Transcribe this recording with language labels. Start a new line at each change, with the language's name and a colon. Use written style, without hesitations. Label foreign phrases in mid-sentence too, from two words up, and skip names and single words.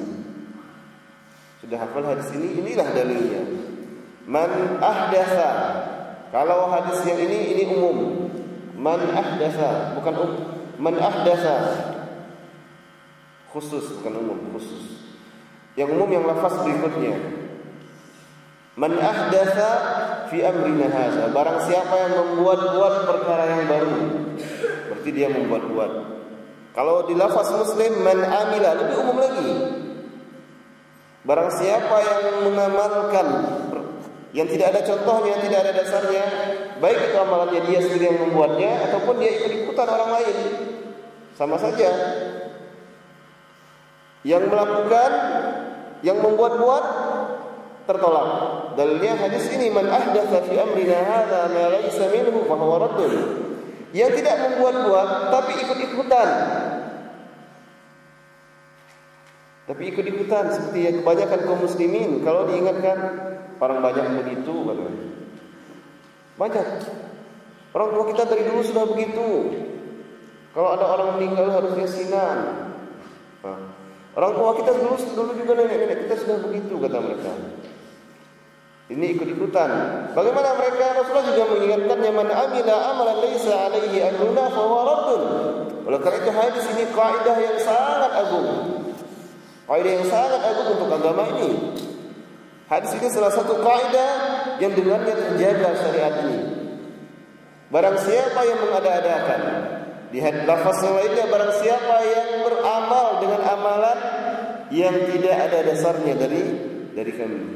Indonesian: Sudah hafal hadis ini, inilah dalilnya.
Arabic: من أحدث.
Indonesian: Kalau hadis yang ini umum.
Arabic: من أحدث,
Indonesian: bukan
Arabic: من أحدث.
Indonesian: Khusus, bukan umum, khusus. Yang umum yang lafaz berikutnya.
Arabic: من أحدث في أمرنا هذا.
Indonesian: Barang siapa yang membuat-buat perkara yang baru, berarti dia membuat-buat. Kalau di lafaz Muslim
Arabic: من عمل,
Indonesian: lebih umum lagi. Barang siapa yang mengamalkan yang tidak ada contohnya, tidak ada dasarnya, baik itu amalannya dia sendiri yang membuatnya ataupun dia ikut-ikutan orang lain, sama saja. Yang melakukan, yang membuat-buat tertolak. Dalilnya hadis ini,
Arabic: من أحدث في أمرنا هذا ما ليس منه فهو رد.
Indonesian: Yang tidak membuat-buat tapi ikut-ikutan. Tapi ikut-ikutan seperti yang kebanyakan kaum muslimin kalau diingatkan orang banyak begitu katanya. Banyak. Orang tua kita dari dulu sudah begitu. Kalau ada orang meninggal harus yasinan. Orang tua kita dulu juga nenek-nenek kita sudah begitu kata mereka. Ini ikut-ikutan. Bagaimana mereka? Rasulullah juga mengingatkannya,
Arabic: من عمل عملا ليس عليه أمرنا فهو رد.
Indonesian: Oleh karena itu hadis ini kaidah yang sangat agung. Kaidah yang sangat agung untuk agama ini. Hadis ini salah satu kaidah yang dengannya terjaga syariat ini. Barang siapa yang mengada-adakan, di lafaz lainnya, barang siapa yang beramal dengan amalan yang tidak ada dasarnya dari kami.